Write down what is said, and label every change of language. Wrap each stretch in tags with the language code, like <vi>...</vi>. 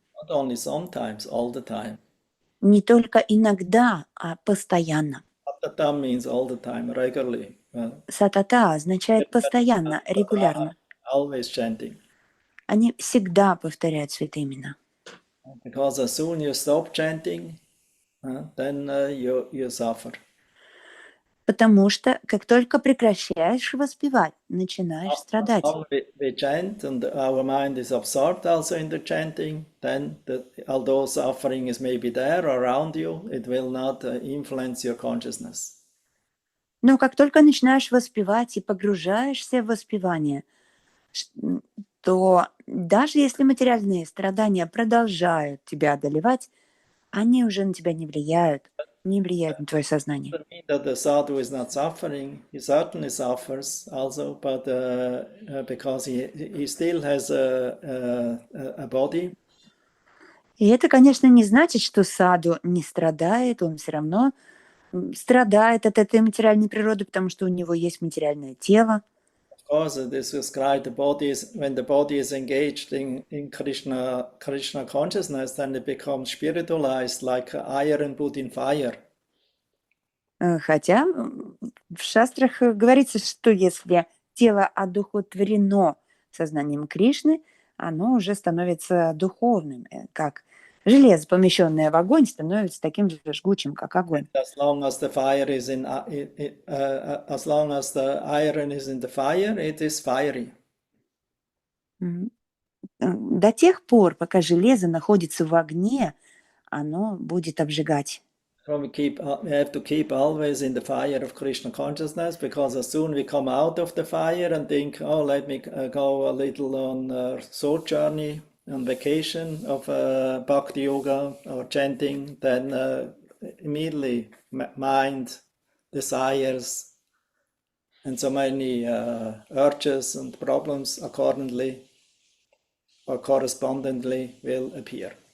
<en>Not only sometimes, all the time.</en> <ru>Не только иногда, а постоянно.</ru> <en>Satatam means all the time, regularly.</en> <ru>Сатата означает постоянно, регулярно.</ru> <en>Always chanting.</en> <ru>Они всегда повторяют святые имена.</ru> <en>Because as soon you stop chanting, then you suffer.</en> <ru>Потому что как только прекращаешь воспевать, начинаешь</ru> <en>As</en> <ru>страдать.</ru> <en>long we chant and our mind is absorbed also in the chanting, then although suffering is maybe there around you, it will not influence your consciousness.</en> <ru>Но как только начинаешь воспевать и погружаешься в воспевание, то даже если материальные страдания продолжают тебя одолевать, они уже на тебя не влияют на твое сознание.</ru> <en>Doesn't mean that the sadhu is not suffering. He certainly suffers also, but because he still has a body.</en> <ru>И это, конечно, не значит, что саду не страдает, он все равно страдает от этой материальной природы, потому что у него есть материальное тело.</ru> <en>Of course, it is described the body is when the body is engaged in Krishna consciousness, then it becomes spiritualized like iron put in fire.</en> <ru>Хотя в шастрах говорится, что если тело одухотворено сознанием Кришны, оно уже становится духовным, как железо, помещенное в огонь, становится таким же жгучим, как огонь.</ru> <en>As long as the fire is as long as the iron is in the fire, it is fiery.</en> <ru>До тех пор, пока железо находится в огне, оно будет обжигать.</ru> <en>So we have to keep always in the fire of Krishna consciousness, because as soon we come out of the fire and think, oh, let me go a little on a sojourn, on vacation of bhakti yoga or chanting, then immediately mind, desires, and so many urges and problems accordingly or correspondingly will appear.</en>